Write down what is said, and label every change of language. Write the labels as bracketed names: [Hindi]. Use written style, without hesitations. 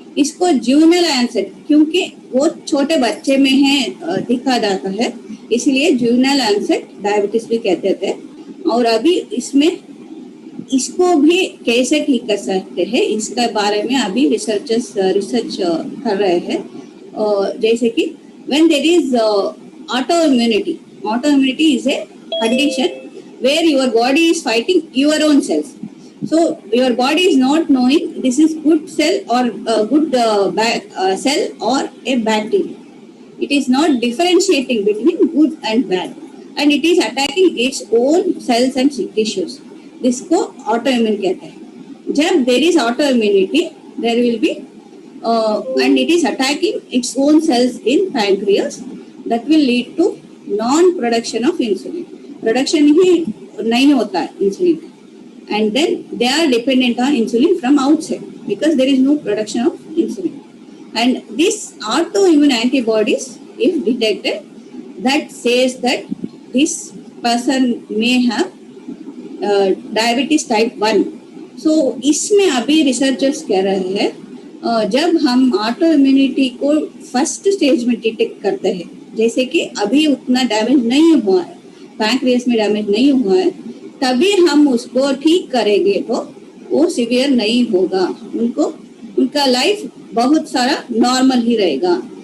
[Hindi] इसको ज्यूवेनाइल ऑनसेट, क्योंकि वो छोटे बच्चे में है दिखा जाता है, इसलिए ज्यूवेनाइल ऑनसेट डायबिटीज भी कहते थे। और अभी इसमें इसको भी कैसे ठीक कर सकते हैं इसके बारे में अभी रिसर्च कर रहे हैं। जैसे कि [English] when there is autoimmunity is a condition where your body is fighting your own cells. So your body is not knowing this is good cell or good cell or a bad cell. It is not differentiating between good and bad, and it is attacking its own cells and tissues. [Hindi] This को autoimmune कहते हैं। [English] जब there is autoimmunity, there will be and it is attacking its own cells in pancreas, that will lead to non-production of insulin. Production [Hindi] ही नहीं होता है [English] insulin, and then they are dependent on insulin from outside because there is no production of insulin. And this autoimmune antibodies, if detected, that says that this person may have diabetes type 1। [Hindi] सो इसमें अभी researchers कह रहे हैं जब हम auto immunity को first stage में detect करते हैं, जैसे कि अभी उतना डैमेज नहीं हुआ है, पैंक्रियास में डैमेज नहीं हुआ है, तभी हम उसको ठीक करेंगे तो वो सीवियर नहीं होगा, उनका लाइफ बहुत सारा नॉर्मल ही रहेगा।